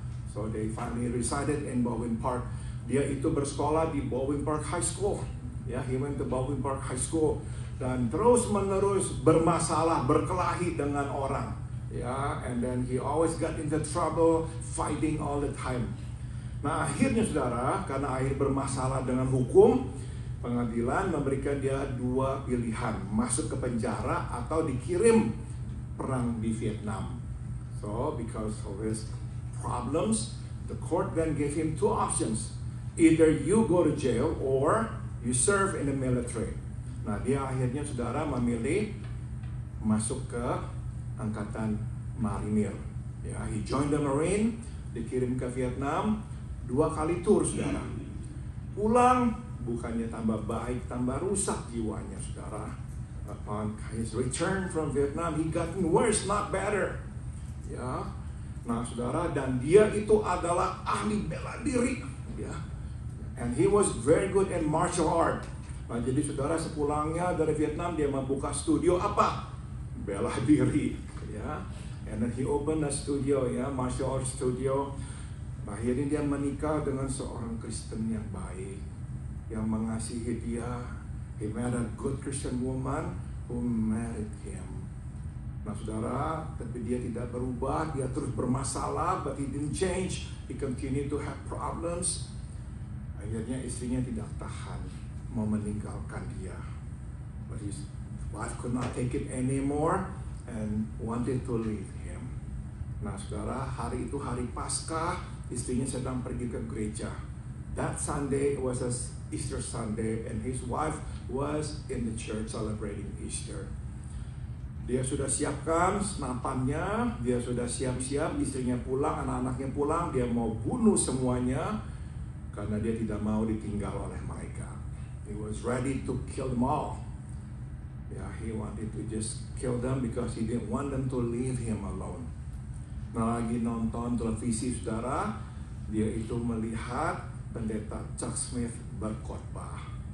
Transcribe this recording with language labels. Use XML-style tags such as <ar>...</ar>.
<en>So they finally resided in Bowen Park.</en> <id>Dia itu bersekolah di Bowen Park High School.</id> <en>He went to Bowen Park High School</en> <id>dan terus-menerus bermasalah, berkelahi dengan orang.</id> <en>And then he always got into trouble, fighting all the time.</en> <id>Nah, akhirnya saudara, karena akhir bermasalah dengan hukum, pengadilan memberikan dia dua pilihan, masuk ke penjara atau dikirim perang di Vietnam.</id> <en>So, because of his problems, the court then gave him two options. Either you go to jail or you serve in the military.</en> <id>Nah, dia akhirnya saudara memilih masuk ke angkatan marinir.</id> <en>He joined the Marine,</en> <id>dikirim ke Vietnam, 2 kali tur, saudara. Pulang, bukannya tambah baik, tambah rusak jiwanya, saudara.</id> <en>Upon his return from Vietnam, he gotten worse, not better.</en> <id>Nah, saudara, dan dia itu adalah ahli bela diri.</id> <en>And he was very good in martial art.</en> <id>Nah, jadi saudara, sepulangnya dari Vietnam, dia membuka studio apa? Bela diri.</id> <en>And then he opened a studio, martial art studio.</en> <id>Akhirnya dia menikah dengan seorang Kristen yang baik, yang mengasihi dia.</id> <en>He met a good Christian woman who married him.</en> <id>Nah, saudara, tapi dia tidak berubah, dia terus bermasalah,</id> <en>but he didn't change. He continued to have problems.</en> <id>Akhirnya istrinya tidak tahan, mau meninggalkan dia.</id> <en>But his wife could not take it anymore and wanted to leave him.</en> <id>Nah, saudara, hari itu hari Paskah, istrinya sedang pergi ke gereja.</id> <en>That Sunday was a Easter Sunday and his wife was in the church celebrating Easter.</en> <id>Dia sudah siapkan senapannya, dia sudah siap-siap, istrinya pulang, anak-anaknya pulang, dia mau bunuh semuanya karena dia tidak mau ditinggal oleh mereka.</id> <en>He was ready to kill them all. He wanted to just kill them because he didn't want them to leave him alone.</en> <id>Nah, lagi nonton televisi, saudara, dia itu melihat pendeta Chuck Smith berkhotbah.</id>